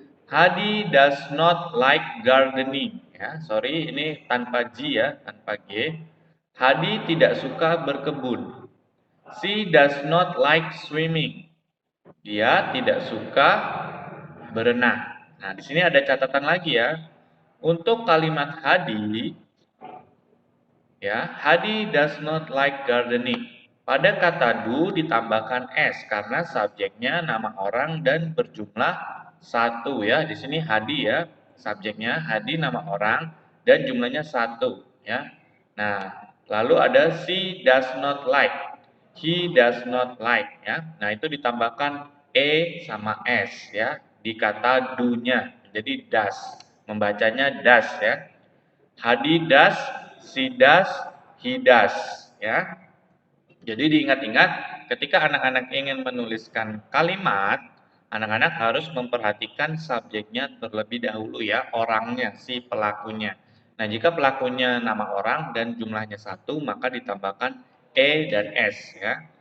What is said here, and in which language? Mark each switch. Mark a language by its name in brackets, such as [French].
[English] Hadi does not like gardening. [Indonesian] Ya, sorry ini tanpa G ya, tanpa G. Hadi tidak suka berkebun. [English] She does not like swimming. [Indonesian] Dia tidak suka berenang. Nah, di sini ada catatan lagi ya. Untuk kalimat Hadi, ya, [English] Hadi does not like gardening. [Indonesian] Pada kata do ditambahkan s karena subjeknya nama orang dan berjumlah 1 ya. Di sini Hadi ya, subjeknya Hadi nama orang dan jumlahnya 1 ya. Nah, lalu ada [English] she does not like. He does not like ya. [Indonesian] Nah, itu ditambahkan e sama s ya di kata do-nya. Jadi does. Membacanya does ya. [English] Hadi does, she does, he does ya. [Indonesian] Jadi diingat-ingat ketika anak-anak ingin menuliskan kalimat, anak-anak harus memperhatikan subjeknya terlebih dahulu ya, orangnya, si pelakunya. Nah, jika pelakunya nama orang dan jumlahnya 1, maka ditambahkan e dan s ya.